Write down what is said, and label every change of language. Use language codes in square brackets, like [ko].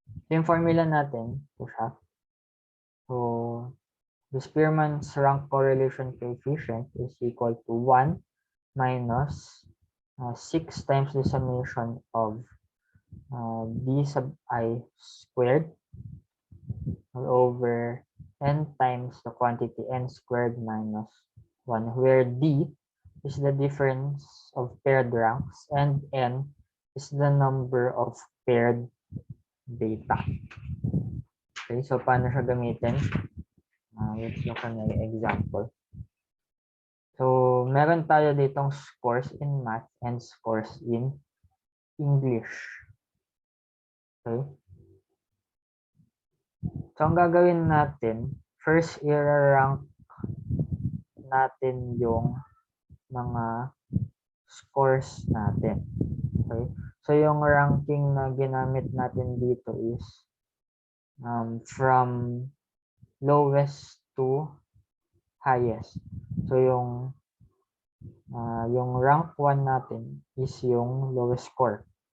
[tl] Yung formula natin, ito siya. [en] So, the Spearman's rank correlation coefficient is equal to 1 minus 6 times the summation of d sub I squared all over n times the quantity n squared minus 1, where d is the difference of paired ranks and n is the number of paired data. Okay, so [tl] paano siya gamitin? [en] Let's look at an example. So, [tl] meron tayo ditong [en] scores in math and scores in English. Okay? [tl] So, ang gagawin natin, first i-rank natin yung mga scores natin. [en] Okay? [tl] So, yung ranking na ginamit natin dito is [en] from lowest to highest. [tl] So, yung rank 1 natin is yung lowest score.